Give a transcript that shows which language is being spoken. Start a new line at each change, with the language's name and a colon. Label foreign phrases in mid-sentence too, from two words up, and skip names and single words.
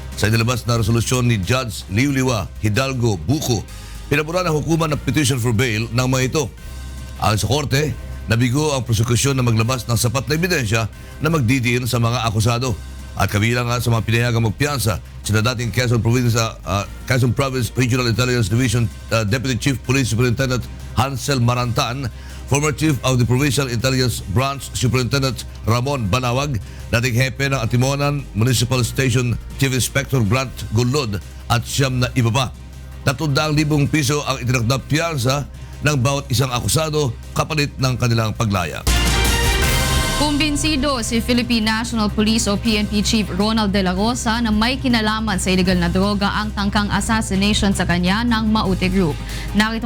Filipino: Sa inilabas na resolusyon ni Judge Liuliwa Hidalgo Buko, pinabura ng hukuman ng
English: petition for bail
Filipino: ng mga ito. Ayon sa korte, nabigo ang prosekusyon na maglabas ng sapat na ebidensya na magdidiin sa mga akusado. At kabilang nga sa mga pinayagang magpiyansa, sina dating Quezon Province Regional Intelligence Division Deputy Chief Police Superintendent Hansel Marantan,
English: former Chief of the Provincial Intelligence Branch
Filipino: Superintendent Ramon Banawag, dating hepe ng Atimonan Municipal Station Chief Inspector Grant Gulod at siyam na iba pa. 300,000 piso ang itinakdang piyansa ng bawat isang akusado kapalit ng kanilang paglaya. Kumbinsido si Philippine National Police o PNP Chief Ronald De La Rosa na may kinalaman sa illegal na droga ang tangkang assassination sa kanya ng Maute Group.